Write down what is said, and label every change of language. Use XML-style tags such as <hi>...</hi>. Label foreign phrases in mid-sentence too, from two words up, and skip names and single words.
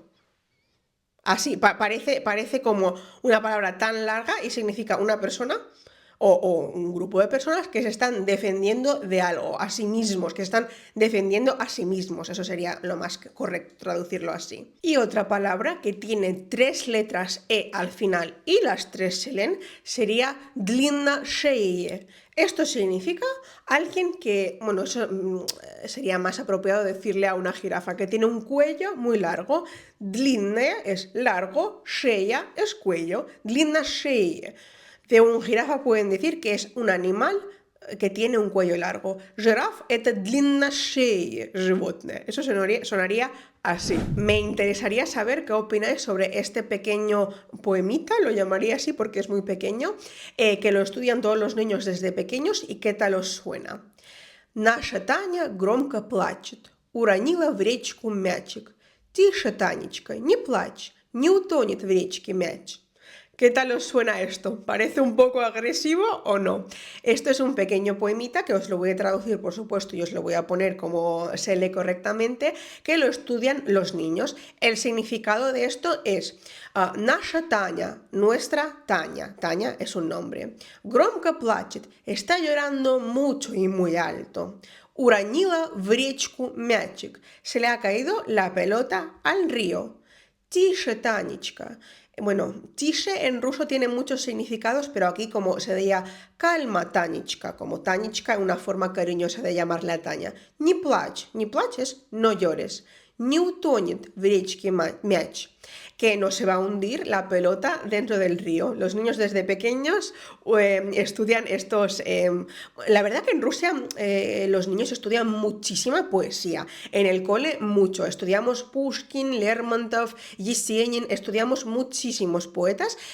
<es>Así, parece como una palabra tan larga y significa una persona o un grupo de personas que se están defendiendo de algo, a sí mismos, que se están defendiendo a sí mismos. Eso sería lo más correcto, traducirlo así. Y otra palabra que tiene 3 letras E al final y las 3 se leen sería</es> <ru>длинная шея.</ru> <es>Esto significa alguien que, bueno, eso sería más apropiado decirle a una jirafa que tiene un cuello muy largo. Длинная es largo, шея es cuello,</es> <ru>длинная шея.</ru> <es>De un jirafa pueden decir que es un animal que tiene un cuello largo.</es> <ru>Жираф– это длинношее животное.</ru> <es>Eso sonaría así. Me interesaría saber qué opináis sobre este pequeño poemita, lo llamaría así porque es muy pequeño, que lo estudian todos los niños desde pequeños y qué tal os suena.</es> <ru>Наша Таня громко плачет, уронила в речку мячик. Тише, Танечка, не плачь, не утонет в речке мяч.</ru> <es>¿Qué tal os suena esto? ¿Parece un poco agresivo o no? Esto es un pequeño poemita que os lo voy a traducir, por supuesto, y os lo voy a poner como se lee correctamente, que lo estudian los niños. El significado de esto es</es> <ru>Наша Таня,</ru> <es>nuestra Taña. Taña es un nombre.</es> <ru>Громко плачет,</ru> <es>está llorando mucho y muy alto.</es> <ru>Уронила в речку мячик,</ru> <es>se le ha caído la pelota al río.</es> <ru>Тише, Танечка.</ru> <es>Bueno, tishe en ruso tiene muchos significados, pero aquí como se diría calma, Tanichka, como Tanichka es una forma cariñosa de llamarle a Taña.</es> <ru>Не плачь</ru> <es>es no llores.</es> <ru>Не утонет в речке мяч,</ru> <es>que no se va a hundir la pelota dentro del río. Los niños desde pequeños estudian estos... la verdad que en Rusia los niños estudian muchísima poesía. En el cole mucho. Estudiamos Pushkin, Lermontov, Yesenin, estudiamos muchísimos poetas.</es>